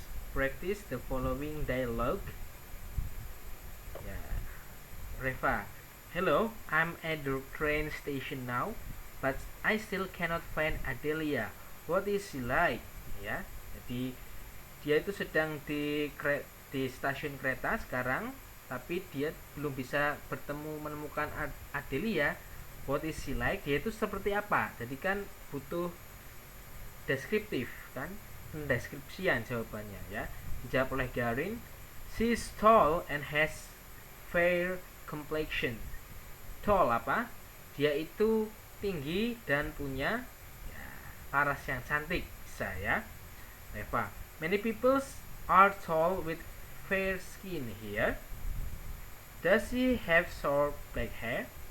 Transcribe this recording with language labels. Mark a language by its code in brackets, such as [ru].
[en] Practice the following dialogue. Ya. Reva, hello, I'm at the train station now, but I still cannot find Adelia. What is she like? [id] Ya, jadi dia itu sedang di stasiun kereta sekarang, tapi dia belum bisa menemukan Adelia. [en] What is she like? [id] Dia itu seperti apa? Jadi kan butuh deskriptif, kan? Pendeskripsian jawabannya, ya. Dijawab oleh Garin. [en] She is tall and has fair complexion. [id] Tall apa? Dia itu tinggi dan punya, ya, paras yang cantik, bisa ya. [en] Eva, many people are tall with fair skin here. Does she have short black hair?